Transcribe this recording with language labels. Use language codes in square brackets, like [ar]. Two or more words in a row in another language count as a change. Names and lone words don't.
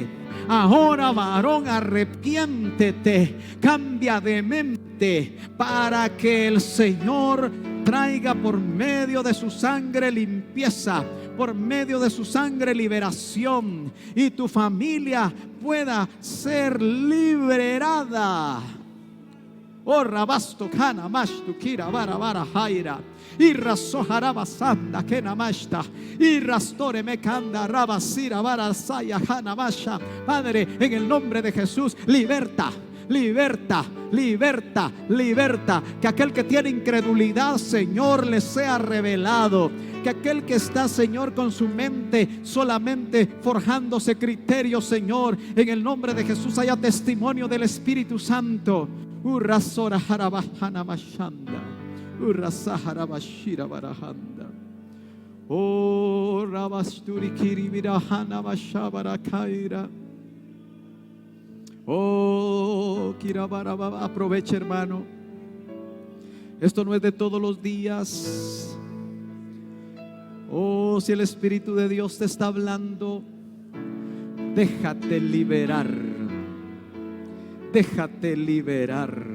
[es] Ahora varón arrepiéntete, cambia de mente, para que el Señor traiga por medio de su sangre limpieza, por medio de su sangre liberación, y tu familia pueda ser liberada. Oh, Rabasto Kana Mashtu Kira Bara Jaira. Y rasojarabasanda que namashta. Y rastore me canda rabasira barasaya hanamasha. Padre, en el nombre de Jesús, liberta. Que aquel que tiene incredulidad, Señor, le sea revelado. Que aquel que está, Señor, con su mente solamente forjándose criterios, Señor, en el nombre de Jesús haya testimonio del Espíritu Santo. Urrasora harabahana mashanda. Urrasahara bashira barahanda. Oh, rabasturi kiribirahana mashabara kaira. Oh, kirabarababa. Aproveche, hermano. Esto no es de todos los días. Oh, si el Espíritu de Dios te está hablando, déjate liberar. Déjate liberar.